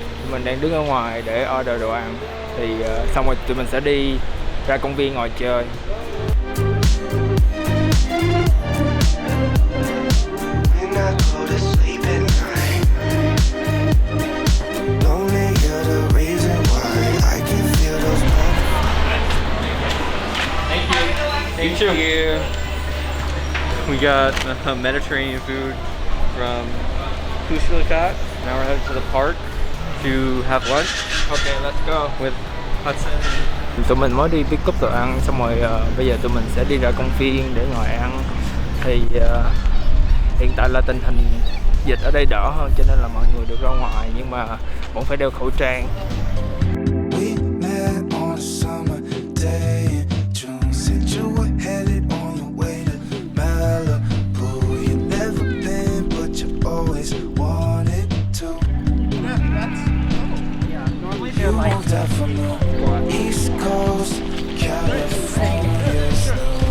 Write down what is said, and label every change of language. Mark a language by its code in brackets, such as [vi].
[vi] Mình đang đứng ở ngoài để order đồ ăn. Thì xong rồi tụi mình sẽ đi ra công viên ngồi chơi. [en] When I go to sleep at night, only you're the reason why I can feel those Thank you. We got Mediterranean food from SUBTITLE. Now we're headed to the park to have lunch. Okay, let's go. With Hudson. [vi] Tụi mình mới đi [en] pick up [vi] đồ ăn xong rồi bây giờ tụi mình sẽ đi ra công viên để ngồi ăn. Thì hiện tại là tình hình dịch ở đây đỡ hơn cho nên là mọi người được ra ngoài nhưng mà vẫn phải đeo khẩu trang. [en] We met on a summer day in June. Said you were headed on your way to Malibu. You've never been, but you always wanted to. Normally You they're like moved out from the East Coast, California snow.